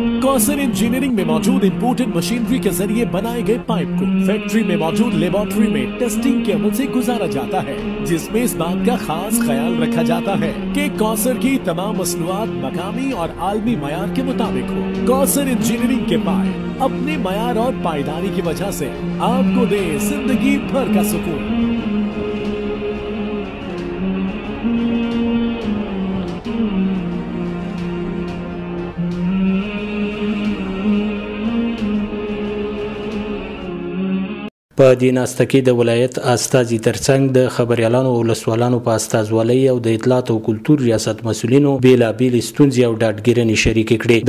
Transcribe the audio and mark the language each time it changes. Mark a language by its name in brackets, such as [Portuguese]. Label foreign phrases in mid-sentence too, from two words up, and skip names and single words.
[Urdu] کوثر انجینئرنگ میں موجود [English] imported machinery [Urdu] کے ذریعے بنائے گئے پائپ کو فیکٹری میں موجود لیبارٹری میں ٹیسٹنگ کے عمل سے گزارا جاتا ہے، جس میں اس بات کا خاص خیال رکھا جاتا ہے کہ کوثر کی تمام مصنوعات مقامی اور عالمی معیار کے مطابق ہو. کوثر انجینئرنگ کے پائپ اپنے معیار اور پائیداری کی وجہ سے آپ کو دے زندگی بھر کا سکون. [Pashto] په دې ناسته کې د ولایت استازي ترڅنګ د خبريالانو او ولسوالانو په استازولۍ او د اطلاعات او کلتور ریاست مسؤلینو بیلابیل ستونزې او ډاډګیرنې شریکې کړې.